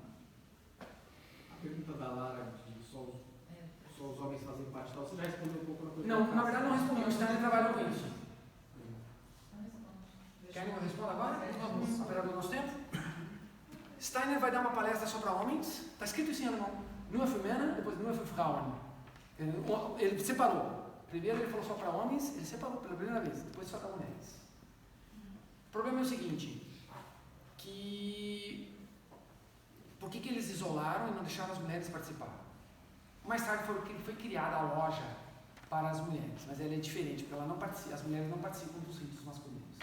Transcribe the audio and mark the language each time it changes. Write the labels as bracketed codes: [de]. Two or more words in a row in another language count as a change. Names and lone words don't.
[pt] A pergunta da Lara de só os homens fazem parte tal, você já respondeu um pouco na coisa. Não, na verdade não respondi, o Steiner trabalhou com isso. Querem que eu responda agora? Vamos, apesar do nosso tempo. Steiner vai dar uma palestra só para homens. Está escrito assim em alemão. [de] Nur für Männer, depois nur für Frauen. [pt] Ele separou. Primeiro ele falou só para homens, ele separou pela primeira vez, depois só para mulheres. O problema é o seguinte, por que eles isolaram e não deixaram as mulheres participar? Mais tarde foi criada a loja para as mulheres, mas ela é diferente, porque as mulheres não participam dos ritos masculinos.